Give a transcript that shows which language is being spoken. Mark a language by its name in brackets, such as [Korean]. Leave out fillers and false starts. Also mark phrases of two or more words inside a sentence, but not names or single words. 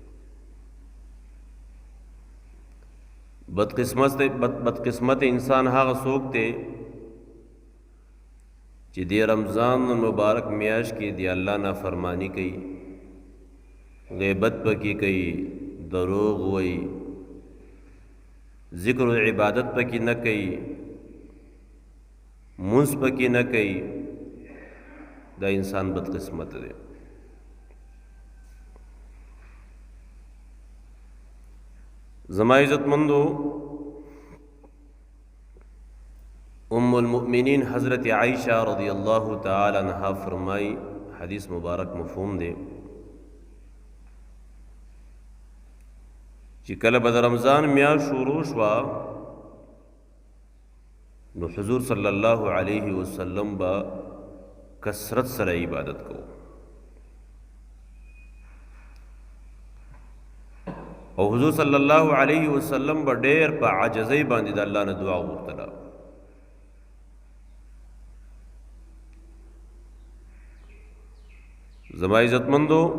[Pashto] بدقسمت انسان هغه څوک دی چې د رمضان مبارک میاشت کې دی الله نافرمانی کوي غیبت پکې کوي دروغ وایي ذکر و عبادت پکې نه کوي منځ پکې نه کوي دا انسان بدقسمت دی زما عزت مندو ام المؤمنین حضرت عائشہ [Arabic] رضی اللہ تعالی عنہا [Pashto] فرمائی حدیث مبارک مفہوم دے چې کله به د رمضان میاشت شروع شوه نو حضور [Arabic] صلی الله علیه وسلم [Pashto] به کثرت سره عبادت کوو او حضور [Arabic] صلی الله علیه وسلم [Pashto] به ډېر په عاجزۍ باندې د الله نه دعا وغوښتله زما عزتمندو